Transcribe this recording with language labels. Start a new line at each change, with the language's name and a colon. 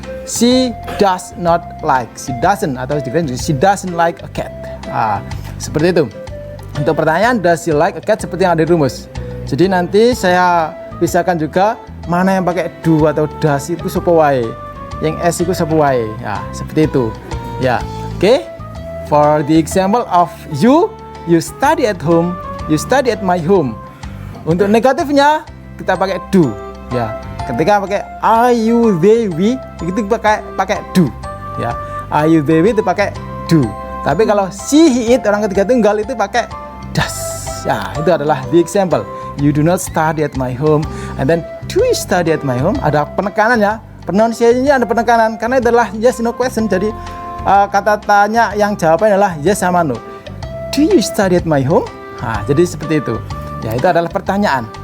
English: She does not like, she doesn't atau she doesn't like a cat.
Indonesian: Seperti itu. Untuk pertanyaan
English: does she like a cat
Indonesian: seperti yang ada di rumus. Jadi nanti saya pisahkan juga mana yang pakai do atau does itu sapa wae. Yang S itu sapa wae. Ya, seperti itu. Ya. Oke.
English: For the example of you study at home, you study at my home.
Indonesian: Untuk negatifnya kita pakai do. Ya. Ketika pakai are you they we itu pakai do. Ya. Are you they we itu pakai do. Tapi kalau she he it orang ketiga tunggal itu pakai does. Ya, itu adalah the example.
English: You do not study at my home. And then do you study at my home?
Indonesian: Ada penekanannya. Pronunciation-nya ada penekanan karena itu adalah yes no question. Jadi kata tanya yang jawabannya adalah yes sama no.
English: Do you study at my home?
Indonesian: Jadi seperti itu. Ya, itu adalah pertanyaan.